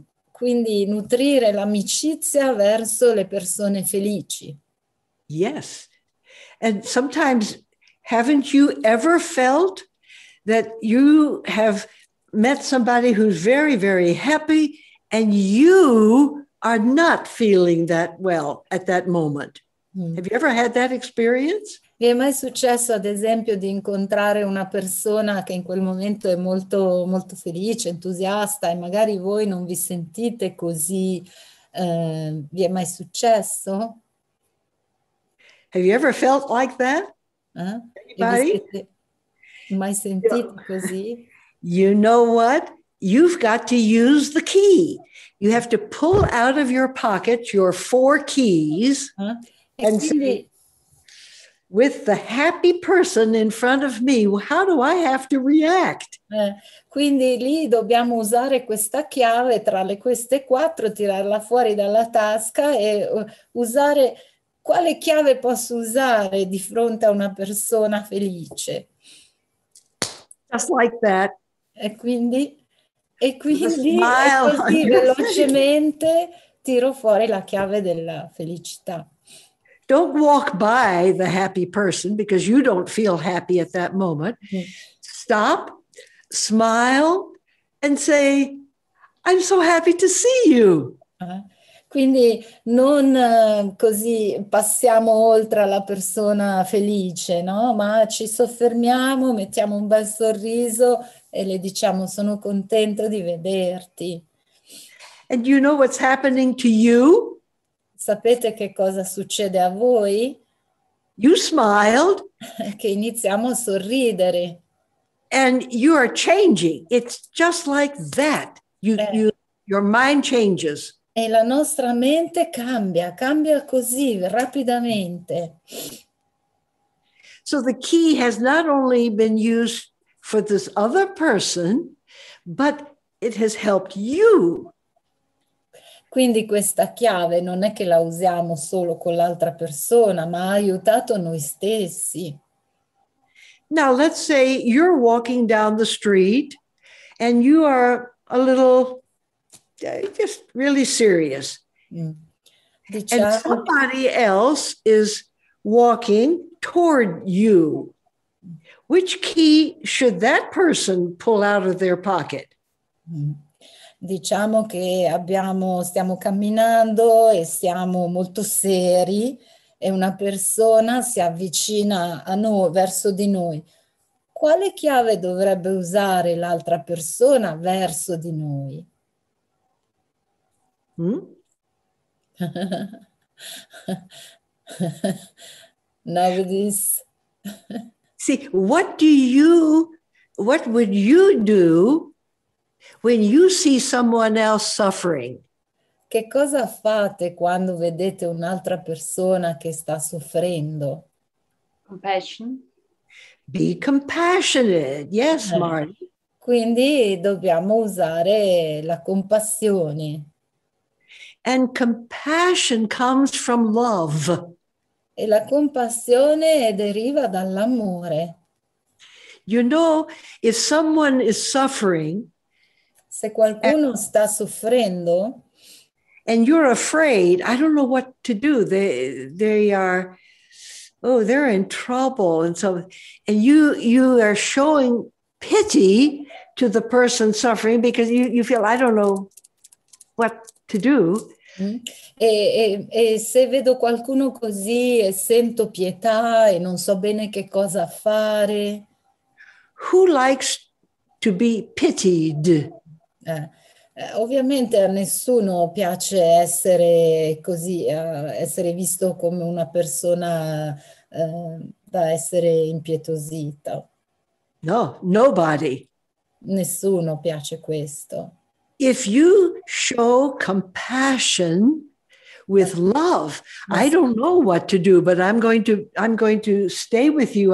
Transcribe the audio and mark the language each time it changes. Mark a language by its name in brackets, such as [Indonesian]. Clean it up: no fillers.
[Italian] Quindi nutrire l'amicizia verso le persone felici. [English] Yes. And sometimes, haven't you ever felt that you have met somebody who's very, very happy and you are not feeling that well at that moment? Have you ever had that experience? [Italian] Vi è mai successo, ad esempio, di incontrare una persona che in quel momento è molto, molto felice, entusiasta e magari voi non vi sentite così? Vi è mai successo? [English] Have you ever felt like that? Anybody? [Italian] Mai sentito così? [English] You know what? You've got to use the key. You have to pull out of your pocket your 4 keys and say, with the happy person in front of me, how do I have to react? [Italian] Quindi lì dobbiamo usare questa chiave tra queste 4, tirarla fuori dalla tasca e usare quale chiave posso usare di fronte a una persona felice. [English] Just like that. [Italian] E quindi così velocemente tiro fuori la chiave della felicità. [English] Don't walk by the happy person because you don't feel happy at that moment. Stop, smile, and say, I'm so happy to see you. [Italian] Quindi non così passiamo oltre alla persona felice, no? Ma ci soffermiamo, mettiamo un bel sorriso e le diciamo sono contento di vederti. [English] And you know what's happening to you? [Italian] sapete che cosa succede a voi? [English] You smiled [Italian] Che iniziamo a sorridere. [English] and you are changing. It's just like that. Your mind changes. [Italian] E la nostra mente cambia così rapidamente. [English] So the key has not only been used for this other person, but it has helped you. [Italian] Quindi questa chiave non è che la usiamo solo con l'altra persona, ma ha aiutato noi stessi. [English] Now, let's say you're walking down the street and you are a little just really serious. And [Italian] Diciamo, [English] somebody else is walking toward you. Which key should that person pull out of their pocket? [Italian] diciamo che stiamo camminando e siamo molto seri e una persona si avvicina a noi, verso di noi. Quale chiave dovrebbe usare l'altra persona verso di noi? [English] Nobody's. See, what would you do when you see someone else suffering? [Italian] Che cosa fate quando vedete un'altra persona che sta soffrendo? [English] Compassion. Be compassionate. Yes, Marty. [Italian] Quindi dobbiamo usare la compassione. [English] And compassion comes from love. [Italian] E la compassione deriva dall'amore. [English] You know, if someone is suffering, [Italian] Se qualcuno sta soffrendo [English] and you're afraid, I don't know what to do. They're in trouble. And so, and you are showing pity to the person suffering because you feel, I don't know what to do. [Italian] E se vedo qualcuno così e sento pietà e non so bene che cosa fare. [English] Who likes to be pitied? [Italian] Ovviamente a nessuno piace essere così, essere visto come una persona da essere impietosita. [English] No, nobody. [Italian] Nessuno piace questo. [English] If you show compassion with love, I don't know what to do, but I'm going to stay with you.